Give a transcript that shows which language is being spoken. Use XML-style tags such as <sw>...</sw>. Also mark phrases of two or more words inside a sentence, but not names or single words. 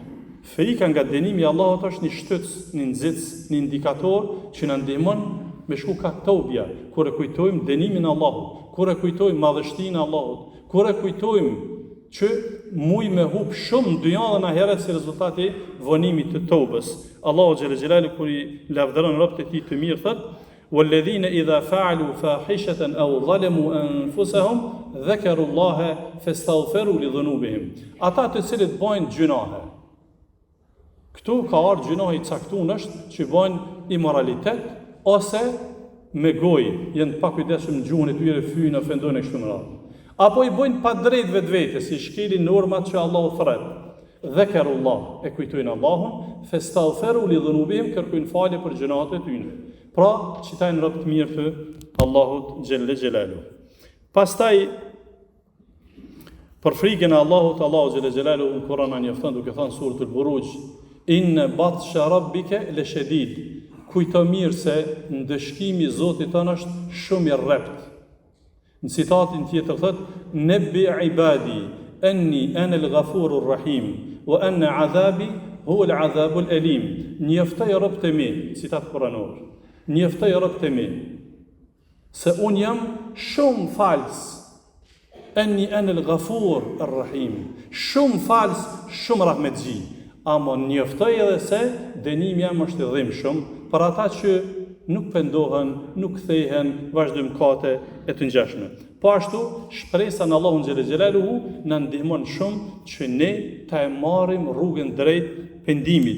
<sq>Frika nga dënimi i Allahut është një shtytës, një nxitës, një indikator që na ndihmon me shku ka tobja, kur e kujtojmë dënimin e Allahut, kur e kujtojmë madhështinë e Allahut, kur e kujtojmë që muj me hub shumë në dynjë dhe në ahiret si rezultati vonimit të tobës. Allahu</sq> <ar>جل جلاله</ar> <sq>kur i lavdëron robët e tij të mirë thotë:</sq> <ar>"والذين إذا فعلوا فاحشة أو ظلموا أنفسهم ذكروا الله فاستغفروا لذنوبهم."</ar> <sq>Ata të cilët bojnë gjunahe. Këtu ka ardhur gjunahi i caktuar është që bojnë imoralitet ose me gojë, janë pa kujdesshëm në gjuhën e tyre, fyjnë, ofendojnë kështu me radhë. Apo i bojnë pa drejt vetvete, si shkelin normat që Allahu thret. Dhakarullah, e kujtojnë Allahun,</sq> <ar>فاستغفروا لذنوبهم,</ar> <sq>kërkojnë falje për gjunahet e tyre. Pra, qitajnë rob të mirë të Allahut</sq> <ar>جل جلاله.</ar> <sq>Pastaj për frikën e Allahut, Allahu</sq> <ar>جل جلاله</ar> <sq>në Kur'an na njofton duke thënë suratul Buruj:</sq> <ar>"إن بطش ربك لشديد."</ar> <sq>Kujto mirë se ndëshkimi i Zotit tënë është shumë i rrept. Në citatin tjetër thotë:</sq> <ar>"نبئ عبادي أني أنا الغفور الرحيم وأن عذابي هو العذاب الأليم."</ar> <sq>Njoftoj robët e mi, citat kuranor. Njoftoj robët e mi se un jam shumë fals.</sq> <ar>أني أنا الغفور الرحيم.</ar> <sq>Shumë fals, shumë rahmetxhi. Ama njoftoj edhe se dënimi jam është i dhimbshëm për ata që nuk pendohen, nuk kthehen, vazhdojmë mëkate e të ngjashme. Po ashtu, shpresa në Allahun</sq> <ar>جل جلاله</ar> <sq>na ndihmon shumë që ne ta e marrim rrugën drejt pendimit.</sq>